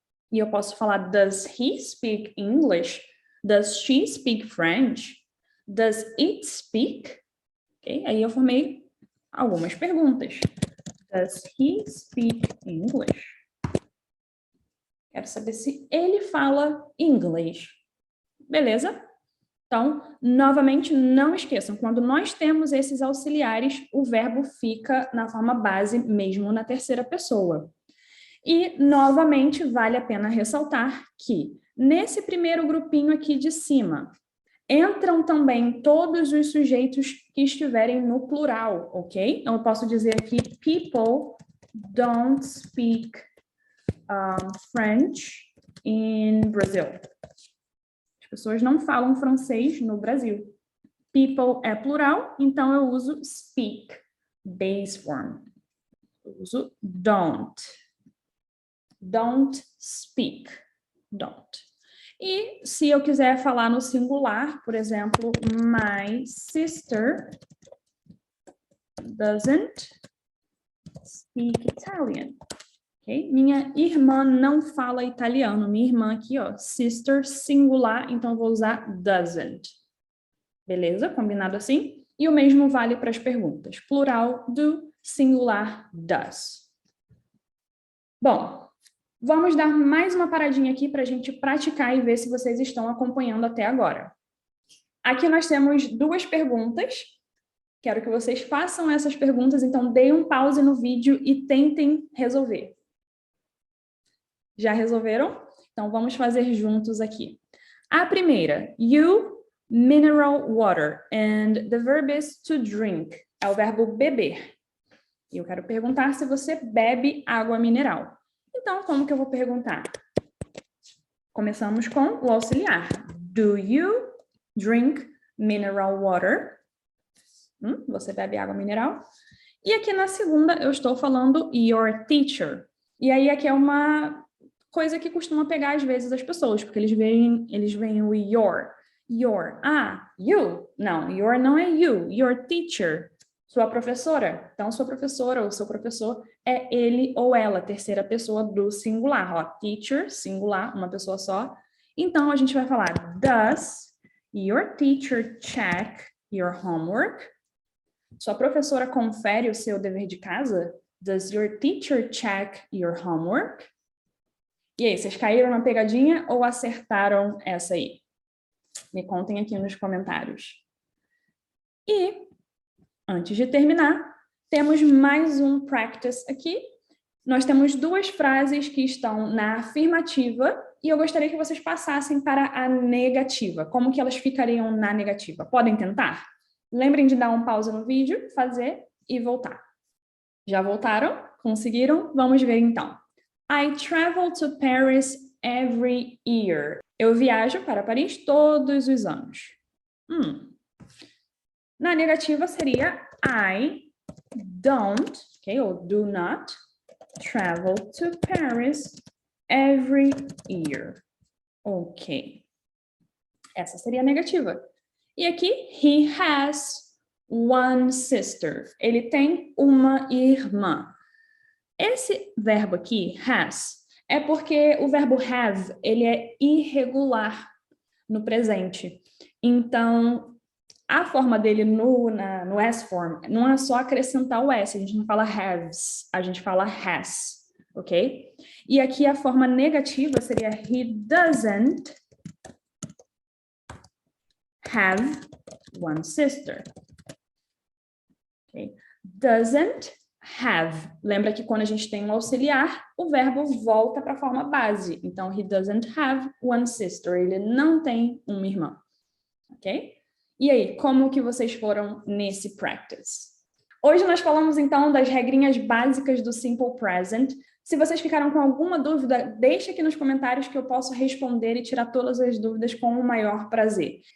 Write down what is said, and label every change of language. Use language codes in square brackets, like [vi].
[pt] E eu posso falar, [en] does he speak English? Does she speak French? Does it speak? Ok? [pt] Aí eu formei algumas perguntas. [en] Does he speak English? [pt] Quero saber se ele fala inglês. Beleza? Então, novamente, não esqueçam, quando nós temos esses auxiliares, o verbo fica na forma base, mesmo na terceira pessoa. E, novamente, vale a pena ressaltar que, nesse primeiro grupinho aqui de cima, entram também todos os sujeitos que estiverem no plural, ok? Então, eu posso dizer aqui, [en] people don't speak French in Brazil. [pt] As pessoas não falam francês no Brasil. People é plural, então eu uso speak, base form. Eu uso [en] don't. Don't speak. Don't. [pt] E se eu quiser falar no singular, por exemplo, [en] my sister doesn't speak Italian. [pt] Okay? Minha irmã não fala italiano. Minha irmã aqui, ó, sister singular, então eu vou usar doesn't. Beleza? Combinado assim? E o mesmo vale para as perguntas. Plural, do, singular, does. Bom, vamos dar mais uma paradinha aqui para a gente praticar e ver se vocês estão acompanhando até agora. Aqui nós temos duas perguntas. Quero que vocês façam essas perguntas, então deem um pause no vídeo e tentem resolver. Já resolveram? Então, vamos fazer juntos aqui. [en] A primeira, you mineral water, and the verb is to drink. [pt] É o verbo beber. E eu quero perguntar se você bebe água mineral. Então, como que eu vou perguntar? Começamos com o auxiliar. [en] Do you drink mineral water? [pt] Você bebe água mineral? E aqui na segunda eu estou falando your teacher. E aí aqui é uma coisa que costuma pegar às vezes as pessoas, porque eles veem o your. Your. Ah, you. Não, your não é you. Your teacher. Sua professora. Então, sua professora ou seu professor é ele ou ela, terceira pessoa do singular. Ó, teacher, singular, uma pessoa só. Então, a gente vai falar, [en] does your teacher check your homework? [pt] Sua professora confere o seu dever de casa? [en] Does your teacher check your homework? [pt] E aí, vocês caíram na pegadinha ou acertaram essa aí? Me contem aqui nos comentários. E, antes de terminar, temos mais um practice aqui. Nós temos duas frases que estão na afirmativa e eu gostaria que vocês passassem para a negativa. Como que elas ficariam na negativa? Podem tentar? Lembrem de dar um pause no vídeo, fazer e voltar. Já voltaram? Conseguiram? Vamos ver então. [en] I travel to Paris every year. [pt] Eu viajo para Paris todos os anos. Na negativa seria [en] I don't, okay, ou do not travel to Paris every year. Ok. [pt] Essa seria a negativa. E aqui, [en] he has one sister. [pt] Ele tem uma irmã. Esse verbo aqui, has, é porque o verbo have, ele é irregular no presente. Então, a forma dele no S-form não é só acrescentar o S, a gente não fala haves, a gente fala has, ok? E aqui a forma negativa seria [en] he doesn't have one sister. Okay? Doesn't have. [pt] Lembra que quando a gente tem um auxiliar, o verbo volta para a forma base. [en] Então, he doesn't have one sister. [pt] Ele não tem uma irmã. Ok? E aí, como que vocês foram nesse practice? Hoje nós falamos, então, das regrinhas básicas do Simple Present. Se vocês ficaram com alguma dúvida, deixe aqui nos comentários que eu posso responder e tirar todas as dúvidas com o maior prazer.